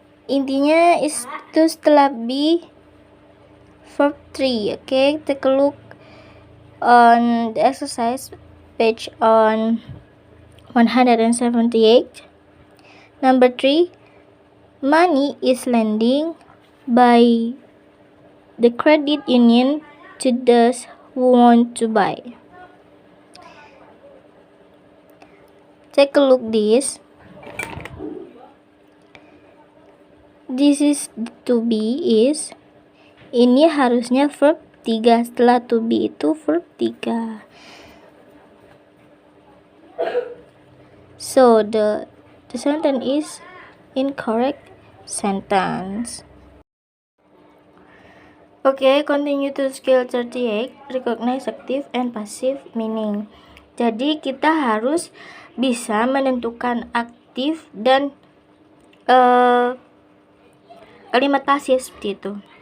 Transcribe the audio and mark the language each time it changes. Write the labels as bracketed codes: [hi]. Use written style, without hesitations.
[id] Intinya itu setelah be verb 3. [en] Okay, take a look on the exercise page on 178. Number 3. Money is lending by the credit union to those who want to buy. Take a look this. This is to be is. [id] Ini harusnya verb 3. Setelah to be itu verb 3. [en] So the sentence is incorrect sentence. Okay, continue to skill 38. Recognize active and passive meaning. [id] Jadi kita harus bisa menentukan aktif dan kalimat pasif seperti itu.